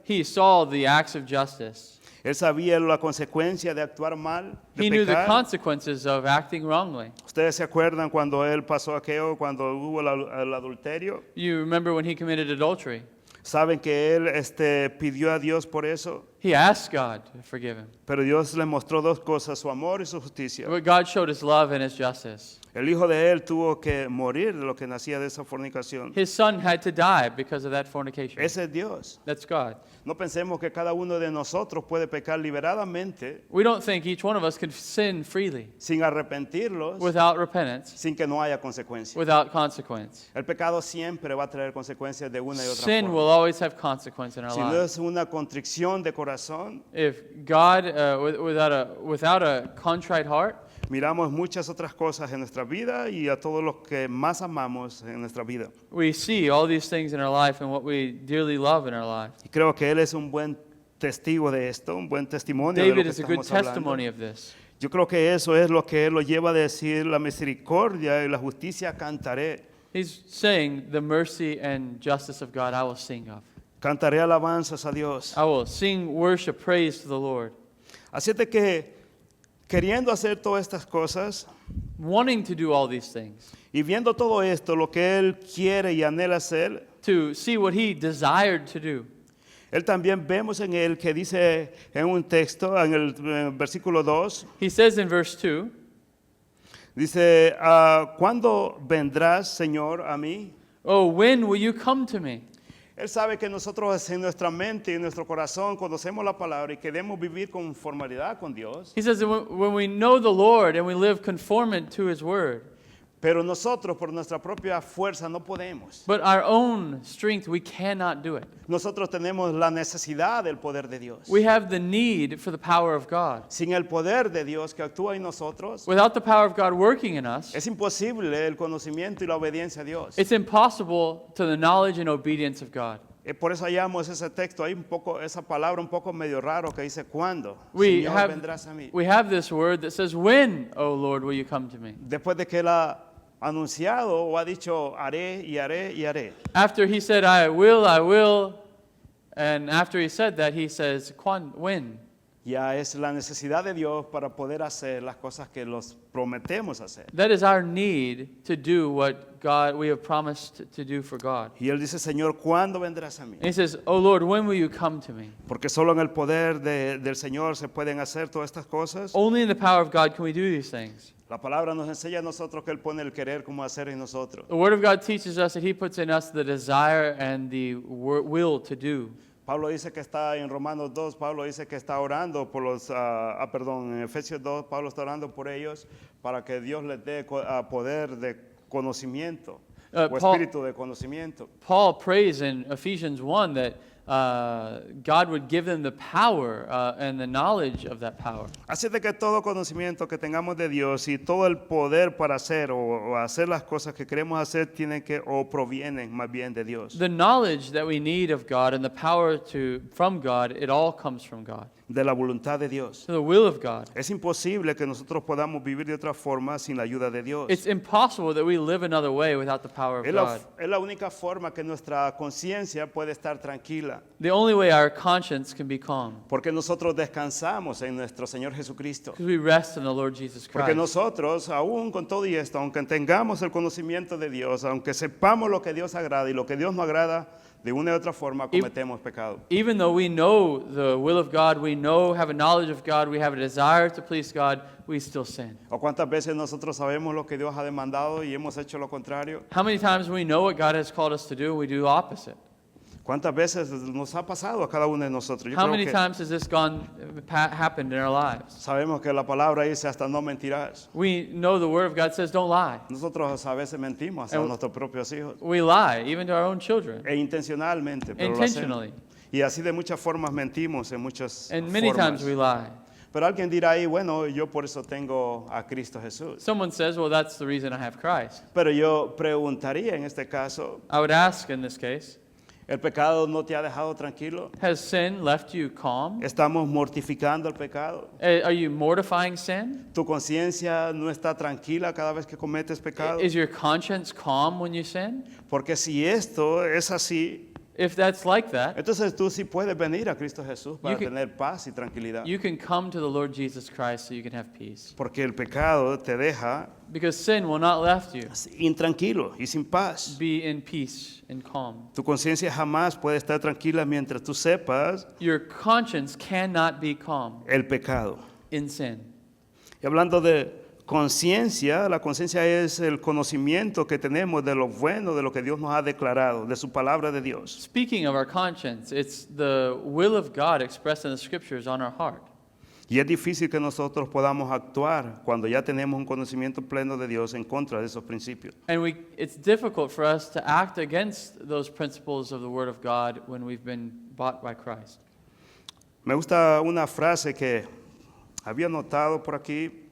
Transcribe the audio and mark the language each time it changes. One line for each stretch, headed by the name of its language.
English: He saw the acts of justice.
Spanish: Él sabía la consecuencia de actuar mal, de
English: He knew the
Spanish: pecar.
English: consequences of acting wrongly.
Spanish: Ustedes se acuerdan cuando él pasó aquello, cuando hubo el adulterio.
English: You remember when he committed adultery?
Spanish: Saben que él pidió a Dios por eso,
English: He asked God to forgive him.
Spanish: pero Dios le mostró dos cosas, su amor y su justicia.
English: But God showed his love and his justice.
Spanish: El hijo de él tuvo que morir de lo que nacía de esa fornicación.
English: His son had to die because of that fornication.
Spanish: Ese es Dios.
English: That's God.
Spanish: No pensemos que cada uno de nosotros puede pecar liberadamente,
English: We don't think each one of us can sin freely
Spanish: sin arrepentirlos,
English: without repentance,
Spanish: sin que no haya consecuencias.
English: without consequence.
Spanish: El pecado siempre va a traer consecuencias de una y otra
English: Sin
Spanish: forma.
English: will always have consequence in our
Spanish: Si no
English: lives.
Spanish: es una contrición de corazón,
English: If God, without a contrite heart,
Spanish: miramos muchas otras cosas en nuestra vida y a todos los que más amamos en nuestra vida.
English: we see all these things in our life and what we dearly love in our life.
Spanish: Y creo que él es un buen testigo de esto, un buen testimonio de lo
English: David
Spanish: que
English: is a good
Spanish: estamos hablando.
English: testimony of this.
Spanish: Yo creo que eso es lo que él lo lleva a decir, la misericordia y la justicia cantaré.
English: He's saying, the mercy and justice of God I will sing of.
Spanish: Cantaré alabanzas a Dios.
English: I will sing worship, praise to the Lord.
Spanish: Así de que queriendo hacer todas estas cosas
English: Wanting to do all these things,
Spanish: y viendo todo esto, lo que él quiere y anhela hacer,
English: to see what he desired to do.
Spanish: él también vemos en él que dice en un texto, en el versículo 2,
English: He says in verse 2,
Spanish: Dice, ¿cuándo vendrás, Señor, a mí?
English: Oh, when will you come to me?
Spanish: Él sabe que nosotros en nuestra mente y en nuestro corazón conocemos la palabra y queremos vivir con formalidad con Dios.
English: He says that when we know the Lord and we live conformant to his word,
Spanish: Pero nosotros por nuestra propia fuerza no podemos.
English: but our own strength, we cannot do it.
Spanish: Nosotros tenemos la necesidad del poder de Dios.
English: We have the need for the power of God.
Spanish: Sin el poder de Dios que actúa en nosotros,
English: Without the power of God working in us,
Spanish: es imposible el conocimiento y la obediencia a Dios.
English: it's impossible to the knowledge and obedience of God.
Spanish: Por eso hallamos ese texto, hay un poco, esa palabra un poco medio raro que dice, ¿cuándo?
English: We
Spanish: Señor,
English: have,
Spanish: vendrás a mí.
English: we have this word that says, when, O Lord, will you come to me?
Spanish: Después de que él ha anunciado o ha dicho, haré y haré y haré.
English: After he said, I will, and after he said that, he says, when?
Spanish: Ya es la necesidad de Dios para poder hacer las cosas que los prometemos hacer.
English: That is our need to do what God we have promised to do for God.
Spanish: Y él dice, Señor, ¿cuándo vendrás a mí?
English: And he says, Oh Lord, when will you come to me?
Spanish: Porque solo en el poder del Señor se pueden hacer todas estas cosas.
English: Only in the power of God can we do these things.
Spanish: La palabra nos enseña a nosotros que Él pone el querer como hacer en nosotros.
English: The Word of God teaches us that He puts in us the desire and the will to do.
Spanish: Pablo dice que está en Romanos 2, Pablo dice que está orando por los, en Efesios 2, Pablo está orando por ellos para que Dios les dé poder de conocimiento o espíritu de conocimiento.
English: Paul prays in Ephesians 1 that God would give them the power and the knowledge of that power.
Spanish: Así de que todo conocimiento que tengamos de Dios y todo el poder para hacer o hacer las cosas que queremos hacer tienen que o provienen más bien de Dios.
English: The knowledge that we need of God and the power from God, it all comes from God.
Spanish: De la voluntad de Dios.
English: To the will of God.
Spanish: Es imposible que nosotros podamos vivir de otra forma sin la ayuda de Dios.
English: It's impossible that we live another way without the power of God.
Spanish: Es la única forma que nuestra conciencia puede estar tranquila.
English: The only way our conscience can be calm.
Spanish: Porque nosotros descansamos en nuestro Señor Jesucristo.
English: Because we rest in the Lord Jesus Christ.
Spanish: Porque nosotros, aún con todo y esto, aunque tengamos el conocimiento de Dios, aunque sepamos lo que Dios agrada y lo que Dios no agrada, de una u otra forma cometemos pecado.
English: Even though we know the will of God, have a knowledge of God, we have a desire to please God, we still sin.
Spanish: ¿O cuántas veces nosotros sabemos lo que Dios ha demandado y hemos hecho lo contrario?
English: How many times we know what God has called us to do and we do the opposite?
Spanish: ¿Cuántas veces nos ha pasado a cada uno de nosotros? Yo
English: How
Spanish: creo
English: many
Spanish: que
English: times has this happened in our lives?
Spanish: sabemos que la palabra dice hasta no mentirás.
English: We know the Word of God says don't lie.
Spanish: Nosotros a veces mentimos a nuestros propios hijos.
English: We lie, even to our own children.
Spanish: Intencionalmente, pero lo
English: Intentionally.
Spanish: hacemos. Y así de muchas formas mentimos, en muchas
English: And many
Spanish: formas.
English: times we lie.
Spanish: Pero alguien dirá ahí, bueno, yo por eso tengo a Cristo Jesús.
English: Someone says, well, that's the reason I have Christ.
Spanish: Pero yo preguntaría en este caso,
English: I would ask in this case,
Spanish: ¿el pecado no te ha dejado tranquilo?
English: has sin left you calm?
Spanish: ¿Estamos mortificando el pecado?
English: Are you mortifying sin?
Spanish: ¿Tu conciencia no está tranquila cada vez que cometes pecado?
English: Is your conscience calm when you sin?
Spanish: Porque si esto es así,
English: If that's like that,
Spanish: entonces tú sí puedes venir a Cristo Jesús para
English: You can-
Spanish: tener paz y tranquilidad.
English: you can come to the Lord Jesus Christ so you can have peace.
Spanish: Porque el pecado te deja
English: Because sin will not let you
Spanish: intranquilo y sin paz.
English: be in peace and calm.
Spanish: Tu conciencia jamás puede estar tranquila mientras tú sepas
English: Your conscience cannot be calm
Spanish: el pecado.
English: in sin.
Spanish: Y hablando de conciencia, la conciencia es el conocimiento que tenemos de lo bueno, de lo que Dios nos ha declarado, de su palabra de Dios.
English: Speaking of our conscience, it's the will of God expressed in the scriptures on our heart.
Spanish: Y es difícil que nosotros podamos actuar cuando ya tenemos un conocimiento pleno de Dios en contra de esos principios.
English: And it's difficult for us to act against those principles of the Word of God when we've been bought by Christ.
Spanish: Me gusta una frase que había notado por aquí,